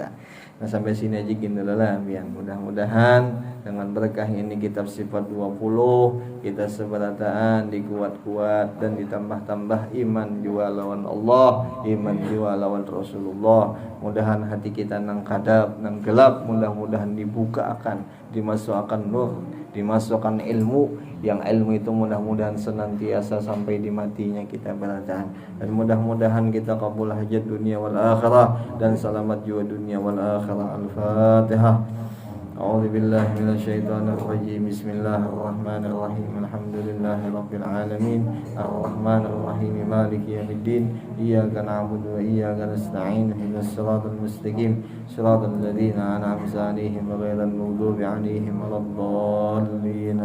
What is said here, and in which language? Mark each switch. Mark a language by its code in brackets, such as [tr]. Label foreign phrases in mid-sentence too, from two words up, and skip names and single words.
[bjn] Nah, sampai sini aja gini lah biar mudah-mudahan dengan berkah ini kitab sifat 20 kita seberataan dikuat-kuat dan ditambah-tambah iman jua lawan Allah, iman jua lawan Rasulullah. Mudahan hati kita nang kadap, nang gelap, mudah-mudahan dibuka akan, dimasukkan nur, dimasukkan ilmu, yang ilmu itu mudah-mudahan senantiasa sampai di matinya kita berataan, dan mudah-mudahan kita kabul hajat [ar] دنيا والآخرة [bjn] dan selamat jiwa [ar] دنيا والآخرة. Al-Fatihah. أعوذ بالله من الشيطان الرجيم. بسم الله الرحمن الرحيم. الحمد لله رب العالمين. الرحمن الرحيم. مالك يوم الدين. إياك نعبد وإياك نستعين. اهدنا الصراط المستقيم. صراط الذين أنعمت عليهم غير المغضوب عليهم ولا الضالين.